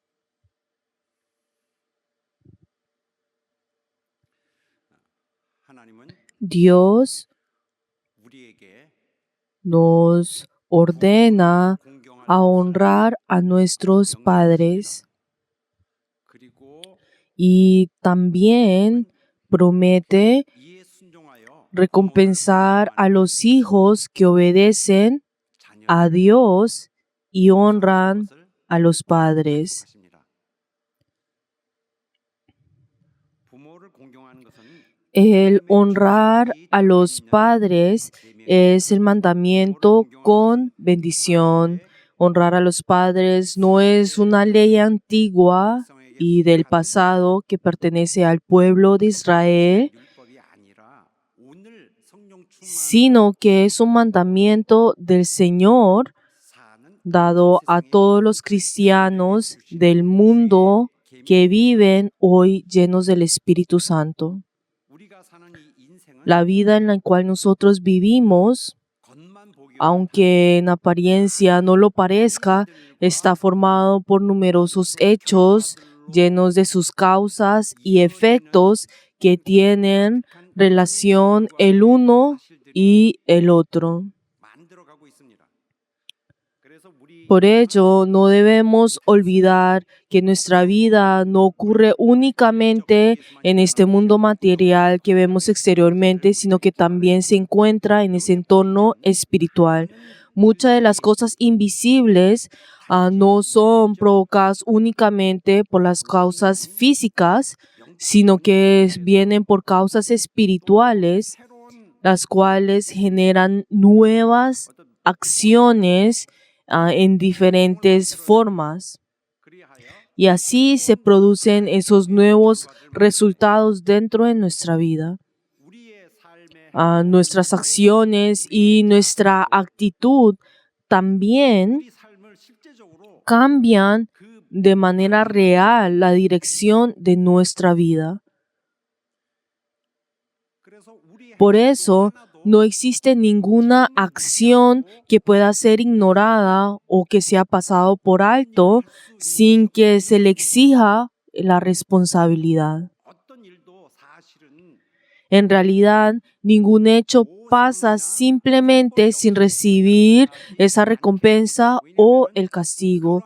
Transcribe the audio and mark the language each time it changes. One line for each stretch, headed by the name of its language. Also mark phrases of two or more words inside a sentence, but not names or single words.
Korean: 하나님은 Dios 우리에게
Spanish: nos ordena a honrar a nuestros padres,
Korean: 그리고
Spanish: y también promete
Korean: 이에 순종하여
Spanish: recompensar a los hijos que obedecen a Dios y honran a los padres.
Korean: 하십니다. 부모를 공경하는 것은
Spanish: El honrar a los padres es el mandamiento con bendición. Honrar a los padres no es una ley antigua y del pasado que pertenece al pueblo de Israel,
Korean: 율법이 아니라 오늘 성령 충만
Spanish: sino que es un mandamiento del Señor
Korean: 사는
Spanish: dado a todos los cristianos del mundo que viven hoy llenos del Espíritu Santo.
Korean: 우리가 사는 이 인생은
Spanish: La vida en la cual nosotros vivimos,
Korean: 겉만 보기
Spanish: aunque en apariencia no lo parezca, está formado por numerosos hechos llenos de sus causas y efectos que tienen relación el uno y el otro.
Korean: 만들어가고 있습니다. 그래서 우리
Spanish: Por ello, no debemos olvidar que nuestra vida no ocurre únicamente en este mundo material que vemos exteriormente, sino que también se encuentra en ese entorno espiritual. Muchas de las cosas invisibles no son provocadas únicamente por las causas físicas, sino que vienen por causas espirituales, las cuales generan nuevas acciones en diferentes formas. Y así se producen esos nuevos resultados dentro de nuestra vida.
Korean: 우리의 삶에
Spanish: Nuestras acciones y nuestra actitud también
Korean: 우리 삶을 실제적으로
Spanish: cambian de manera real la dirección de nuestra vida.
Korean: 그래서 우리의
Spanish: Por eso, no existe ninguna acción que pueda ser ignorada o que sea pasado por alto sin que se le exija la responsabilidad.
Korean: 어떤 일도 사실은
Spanish: En realidad, ningún hecho pasa simplemente sin recibir esa recompensa o el castigo.